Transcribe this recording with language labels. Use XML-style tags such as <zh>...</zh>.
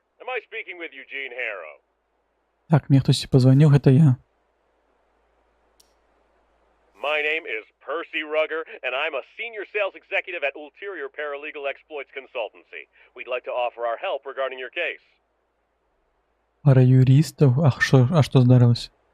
<en>Am I speaking with Eugene Harrow?</en> <ru>Так, мне хтосьці позвонил, это я.</ru> <en>My name is Percy Rugger, and I'm a senior sales executive at Ulterior Paralegal Exploits Consultancy. We'd like to offer our help regarding your case.</en> <ru>Пара юристов. А что здарилось?</ru>